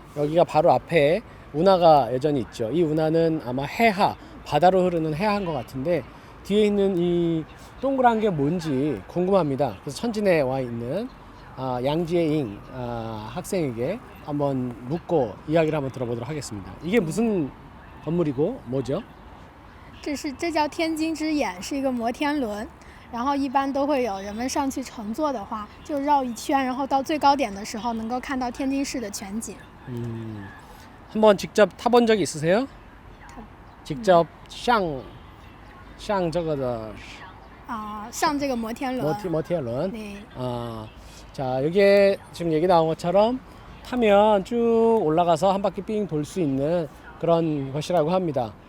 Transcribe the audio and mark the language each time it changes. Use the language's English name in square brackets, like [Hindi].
[Korean] 여기가 바로 앞에 운하가 여전히 있죠. 이 운하는 아마 해하, 바다로 흐르는 해하인 것 같은데 뒤에 있는 이 동그란 게 뭔지 궁금합니다. 그래서 천진에 와 있는 양지혜잉 학생에게 한번 묻고 이야기를 한번 들어보도록 하겠습니다. 이게 무슨 건물이고 뭐죠? [Chinese] 这叫天津之眼，是一个摩天轮。然后一般都会有人们上去乘坐的话，就绕一圈，然后到最高点的时候能够看到天津市的全景。 [Korean] 한번 직접 타본 적이 있으세요? 직접 [Chinese] 上这个的上这个摩天轮。摩天轮. [Korean] 네. 자, 여기에 지금 얘기 나온 것처럼 타면 쭉 올라가서 한 바퀴 삥 돌 수 있는 그런 것이라고 합니다.